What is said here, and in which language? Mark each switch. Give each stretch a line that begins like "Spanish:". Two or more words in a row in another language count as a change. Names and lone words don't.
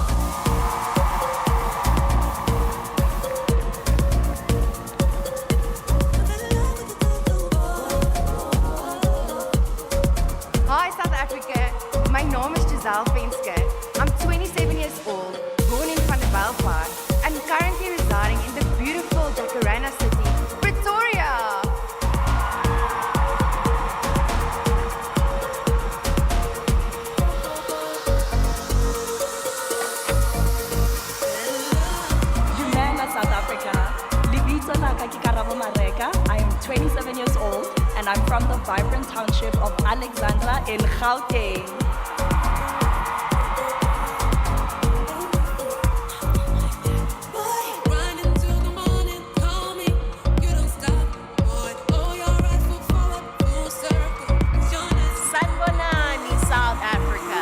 English: Hi, South Africa. My name is Giselle Venske. I'm 27 years old, born in Vanderbijlpark, and currently residing in the beautiful Jacaranda city, Pretoria.
Southern Sotho: Dumela, South Africa. Libito la ka ke Karabo Mareka.
English: I am 27 years old and I'm from the vibrant township of Alexandra in Gauteng.
Zulu: Sanibonani, South Africa.